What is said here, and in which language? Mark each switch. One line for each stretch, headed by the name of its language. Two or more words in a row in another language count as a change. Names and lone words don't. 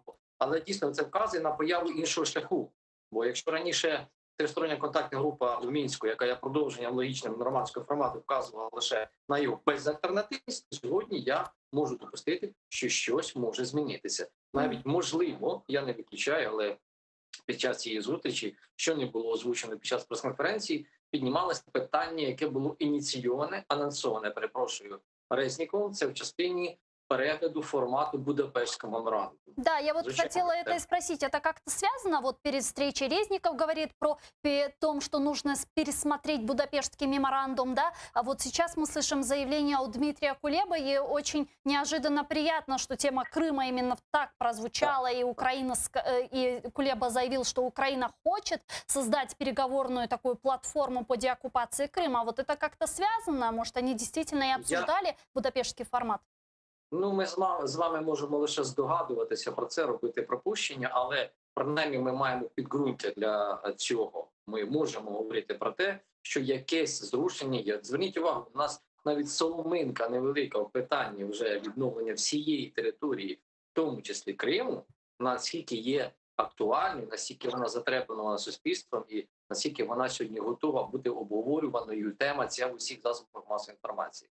Ukrainian: Але дійсно це вказує на появу іншого шляху. Бо якщо раніше тристороння контактна група у Мінську, яка є продовженням логічним нормандського формату, вказувала лише на його безальтернативність, сьогодні я можу допустити, що щось може змінитися. Навіть можливо, я не виключаю, але під час цієї зустрічі, що не було озвучено під час прес-конференції, піднімалося питання, яке було ініційоване, анонсоване, перепрошую, Резніковим, це в частині перегляду формату Будапештского меморандума.
Russian: Да, я вот хотела это и спросить. Это как-то связано? Вот перед встречей Резников говорит про том, что нужно пересмотреть Будапештский меморандум, да? А вот сейчас мы слышим заявление у Дмитрия Кулебы, и очень неожиданно приятно, что тема Крыма именно так прозвучала, и и Кулеба заявил, что Украина хочет создать переговорную такую платформу по деоккупации Крыма. Вот это как-то связано? Может, они действительно и обсуждали Будапештский формат?
Ukrainian: Ну, ми з вами можемо лише здогадуватися про це, робити припущення, але принаймні ми маємо підґрунтя для цього. Ми можемо говорити про те, що якесь зрушення є. Зверніть увагу, у нас навіть соломинка невелика в питанні вже відновлення всієї території, в тому числі Криму, наскільки є актуальною, наскільки вона затребувана суспільством і наскільки вона сьогодні готова бути обговорюваною, тема ця в усіх засобах масової інформації.